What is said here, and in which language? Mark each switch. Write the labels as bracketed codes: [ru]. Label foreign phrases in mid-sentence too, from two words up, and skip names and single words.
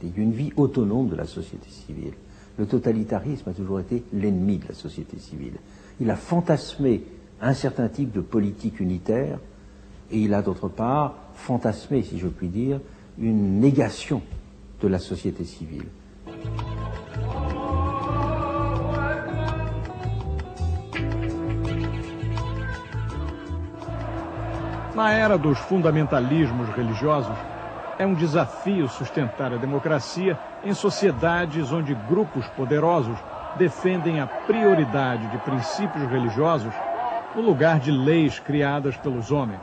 [fr] Il y a une vie autonome de la société civile. Le totalitarisme a toujours été l'ennemi de la société civile. Il a fantasmé un certain type de politique unitaire et il a d'autre part fantasmé, si je puis dire, une négation de la société civile. [pt] Na era dos fundamentalismos religiosos, é um desafio sustentar a democracia em sociedades onde grupos poderosos defendem a prioridade de princípios religiosos no lugar de leis criadas pelos homens.